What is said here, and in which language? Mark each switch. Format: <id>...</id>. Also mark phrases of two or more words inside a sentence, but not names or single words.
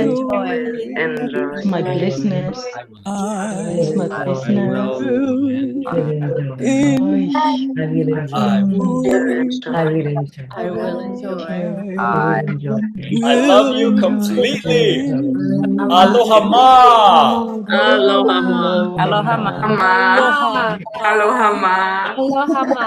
<en>Will enjoy. I will enjoy. I will enjoy. I will Will enjoy. enjoy. I love you completely.</en> <haw>Aloha ma. Aloha ma. Aloha ma. Ma. Aloha. Aloha ma.</haw>